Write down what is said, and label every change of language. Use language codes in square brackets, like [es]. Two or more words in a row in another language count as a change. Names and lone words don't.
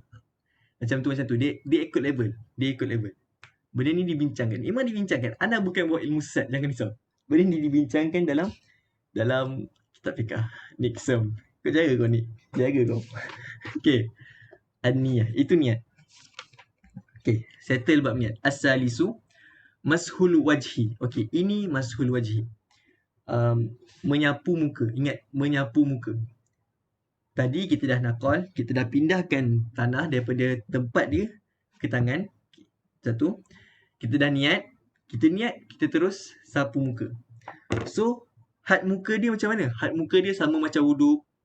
[ms] Macam tu. Dia ikut level. Benda ni dibincangkan. Memang dibincangkan. Ana bukan buat ilmu sesat, jangan risau. Benda ni dibincangkan dalam kitab fiqh. [en] Next term. [ms] Kau jaga kau ni. Jaga kau. Okay. An-niyah. Itu niat. Okay. Settle bab niat. [ar] الثالث مسح الوجه. Okay. Ini مسح الوجه. [ms] Menyapu muka. Ingat. Menyapu muka. Tadi kita dah nakal. Kita dah pindahkan tanah daripada tempat dia ke tangan. Satu. Kita dah niat. Kita terus sapu muka. So, had muka dia macam mana? Had muka dia sama macam wuduk.